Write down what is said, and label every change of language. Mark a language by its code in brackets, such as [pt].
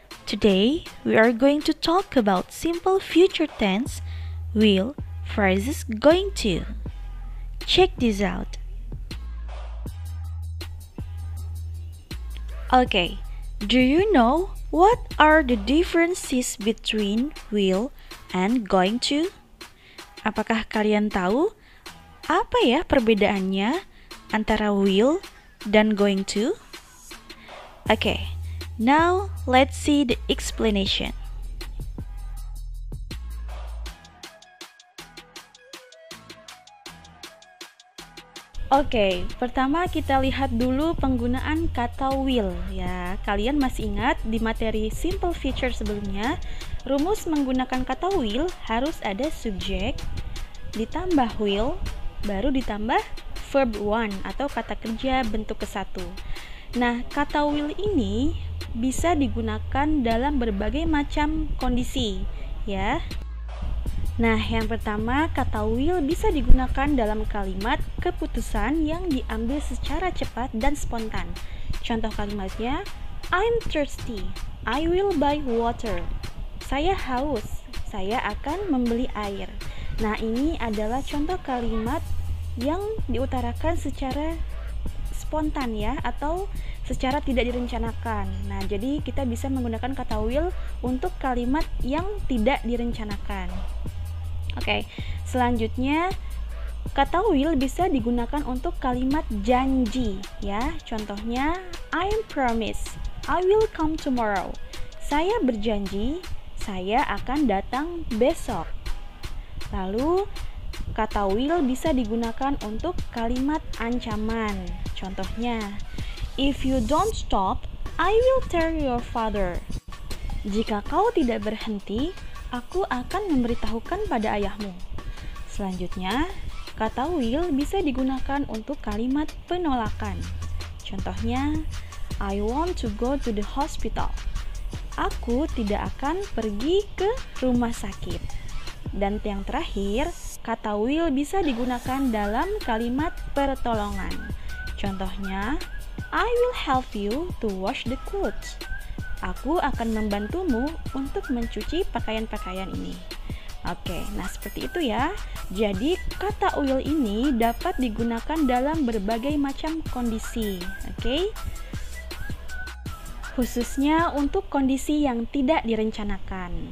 [en] Today, we are going to talk about simple future tense, will, phrases going to. Check this out. Okay, do you know what are the differences between will and going to? [id] Apakah kalian tahu apa ya perbedaannya antara will dan going to? [en] Okay, now let's see the explanation. [id] Oke, pertama kita lihat dulu penggunaan kata will ya. Kalian masih ingat di materi simple future sebelumnya, rumus menggunakan kata will harus ada subjek ditambah will baru ditambah verb one atau kata kerja bentuk ke-1. Nah, kata will ini bisa digunakan dalam berbagai macam kondisi ya. Nah, yang pertama, kata will bisa digunakan dalam kalimat keputusan yang diambil secara cepat dan spontan. Contoh kalimatnya, [en] I'm thirsty, I will buy water. [id] Saya haus, saya akan membeli air. Nah, ini adalah contoh kalimat yang diutarakan secara spontan ya, atau secara tidak direncanakan. Nah, jadi kita bisa menggunakan kata will untuk kalimat yang tidak direncanakan. Oke, selanjutnya kata will bisa digunakan untuk kalimat janji ya. Contohnya, [en] I promise, I will come tomorrow. [id] Saya berjanji, saya akan datang besok. Lalu, kata will bisa digunakan untuk kalimat ancaman. Contohnya, [en] if you don't stop, I will tell your father. [id] Jika kau tidak berhenti, aku akan memberitahukan pada ayahmu. Selanjutnya, kata will bisa digunakan untuk kalimat penolakan. Contohnya, [en] I want to go to the hospital. [id] Aku tidak akan pergi ke rumah sakit. Dan yang terakhir, kata will bisa digunakan dalam kalimat pertolongan. Contohnya, [en] I will help you to wash the clothes. [id] Aku akan membantumu untuk mencuci pakaian-pakaian ini. Oke, nah seperti itu ya. Jadi kata will ini dapat digunakan dalam berbagai macam kondisi. Oke? Khususnya untuk kondisi yang tidak direncanakan.